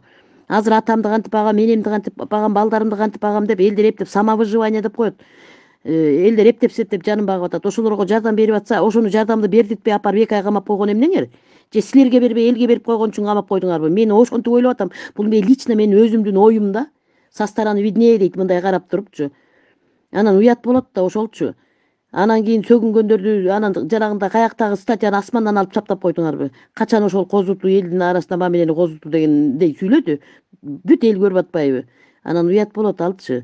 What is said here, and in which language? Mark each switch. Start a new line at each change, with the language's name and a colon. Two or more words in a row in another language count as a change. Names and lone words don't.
Kyrgyz: Азыр атамды кантип багам, энемди кантип багам, балдарымды кантип багам деп элдер эптеп самовыживание деп коет. Элдер эптеп септеп жанын багып атат. Ошолорго жардам берип атса, ошону жардамды бердиртпей апарып 2 ай камап койгон эмнеңер? Же силерге бербей элге берип койгон үчүн камап койдуңарбы? Мен ошентип ойлоп атам. Бул мен лично менин өзүмдүн оюм да.
Russian: Со стороны виднее
Kyrgyz: дейт, мындай карап турупчу. Анан уят болот да ошолчу. Анан кийин сөгүнгөндөрдү анан жанагындай каяктагы статьяны асмандан алып чаптап койдуңарбы? Качан ошол козутуу, элдин арасында мамилени козутуу дегендей сүйлөдү? Бүт эл көрүп атпайбы? Анан уят болот алчы.